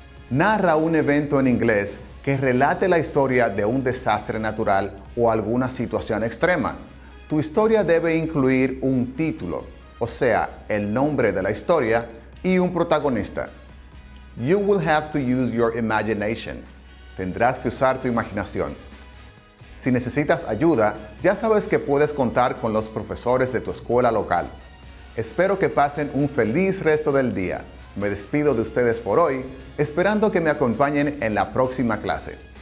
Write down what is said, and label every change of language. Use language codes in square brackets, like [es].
[es] Narra un evento en inglés que relate la historia de un desastre natural o alguna situación extrema. Tu historia debe incluir un título, o sea, el nombre de la historia, y un protagonista. [en] You will have to use your imagination. [es] Tendrás que usar tu imaginación. Si necesitas ayuda, ya sabes que puedes contar con los profesores de tu escuela local. Espero que pasen un feliz resto del día. Me despido de ustedes por hoy, esperando que me acompañen en la próxima clase.